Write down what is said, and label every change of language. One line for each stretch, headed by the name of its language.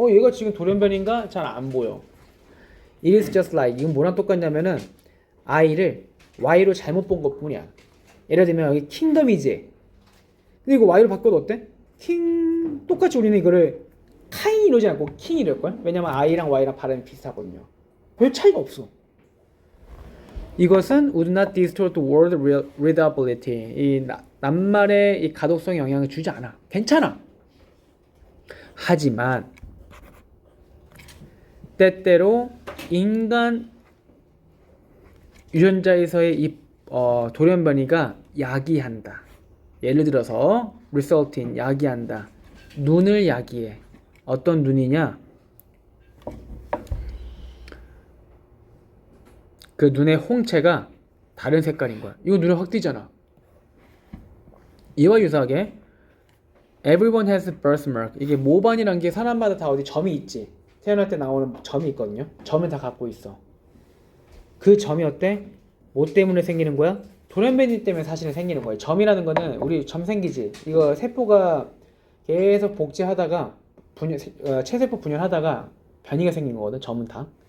Korean: 얘가 지금 돌연변인가? 잘 안 보여.
English: It is just like,
Korean: 이건 뭐랑 똑같냐면은 아이를 Y로 잘못 본 것뿐이야. 예를 들면 여기 킹덤이지. 근데 이거 Y로 바꿔도 어때? 킹 똑같이 우리는 이거를 카인 이러지 않고 킹 이럴걸? 왜냐면 I랑 Y랑 발음이 비슷하거든요. 별 차이가 없어. 이것은
English: would not distort word readability.
Korean: 이 낱말의 이 가독성에 영향을 주지 않아. 괜찮아. 하지만 때때로 인간 유전자에서의 이 돌연변이가 야기한다. 예를 들어서
English: result in
Korean: 야기한다. 눈을 야기해. 어떤 눈이냐? 그 눈의 홍채가 다른 색깔인 거야. 이거 눈에 확 띄잖아. 이와 유사하게
English: everyone has birthmark.
Korean: 이게 모반이란 게 사람마다 다 어디 점이 있지. 태어날 때 나오는 점이 있거든요. 점을 다 갖고 있어. 그 점이 어때? 뭐 때문에 생기는 거야? 돌연변이 때문에 사실은 생기는 거예요. 점이라는 거는 우리 점 생기지. 이거 세포가 계속 복제하다가 체세포 분열하다가 변이가 생긴 거거든. 점은 다.